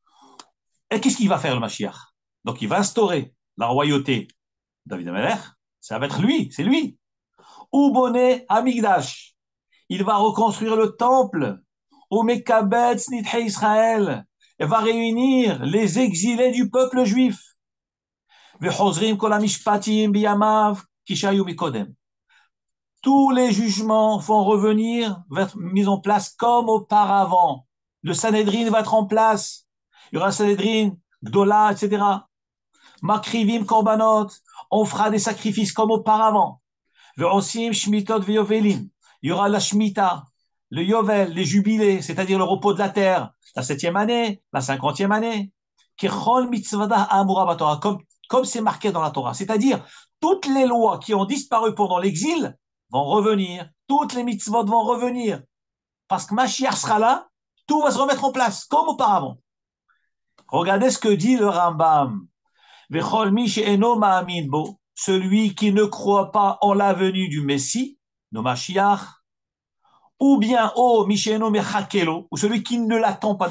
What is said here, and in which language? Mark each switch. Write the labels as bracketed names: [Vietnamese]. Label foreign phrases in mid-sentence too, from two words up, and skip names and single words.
[French] Et qu'est-ce qu'il va faire le Mashiach? Donc il va instaurer la royauté de David Amelech, ça va être lui, c'est lui. [Hebrew] ובונה המקדש, [French] il va reconstruire le temple. [Hebrew] ומקבץ נדחי ישראל, [French] et va réunir les exilés du peuple juif. [Hebrew] וחוזרים כל המשפטים בימיו כשהיו מקודם. [French] Tous les jugements vont revenir, vont être mis en place comme auparavant. Le Sanhedrin va être en place. Il y aura un Sanhedrin, Gdola, etc. [Hebrew] מקריבים קרבנות, [French] on fera des sacrifices comme auparavant. [Hebrew] ועושים שמיטות ויובלים, [French] il y aura la shmita, le yovel, les jubilés, c'est-à-dire le repos de la terre, la 7e année, la 50e année. [Hebrew] ככל מצוותיה האמורה בתורה, [French] comme c'est marqué dans la Torah. C'est-à-dire, toutes les lois qui ont disparu pendant l'exil vont revenir, toutes les mitzvot vont revenir. Parce que Mashiach sera là, tout va se remettre en place, comme auparavant. Regardez ce que dit le Rambam. Celui qui ne croit pas en la venue du Messie, no Mashiach, ou bien ou celui qui ne l'attend pas.